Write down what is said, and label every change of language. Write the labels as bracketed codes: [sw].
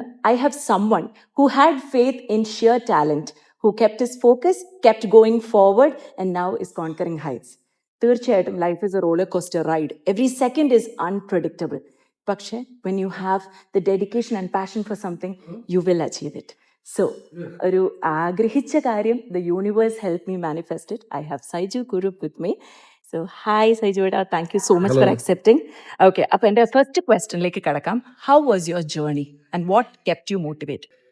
[en] I have someone who had faith in sheer talent, who kept his focus, kept going forward, and now is conquering heights. [ml] തീർച്ചയായിട്ടും [en] Life is a roller coaster ride. Every second is unpredictable. [ml] പക്ഷേ [en] when you have the dedication and passion for something, you will achieve it. So [ml] ഒരു ആഗ്രഹിച്ച കാര്യം [en] The universe help me manifested. I have Saiju Kurup with me. So hi Saiju ഏട്ടാ, thank you so much for accepting. [ml] Okay, അപ്പോൾ എൻ്റെ first ക്വസ്റ്റ്യനിലേക്ക് കടക്കാം. [en] How was your journey and what kept you motivate?